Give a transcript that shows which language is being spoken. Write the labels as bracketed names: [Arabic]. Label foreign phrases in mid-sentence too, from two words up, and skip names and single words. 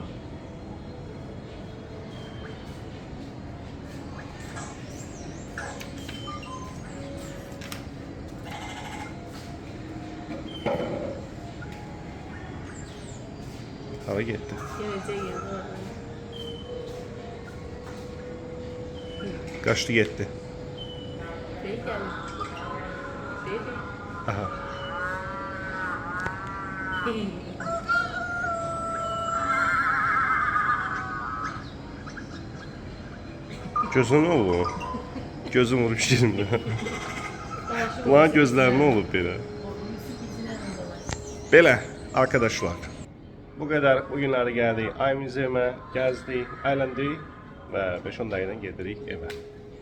[Azerbaijani] Hara getdi? Qaçdı getdi. Aha. [Turkish] Gözün ne oldu? Gözüm vurmuş şimdi. Ulan gözler ne olup böyle? [Azerbaijani] Belə arkadaşlar. [Turkish] Bu kadar [Azerbaijani] bugünləri gəldik. Ay müzeyimə gəzdik, əyləndik və 5-10 dəqiqədən gedirik evə.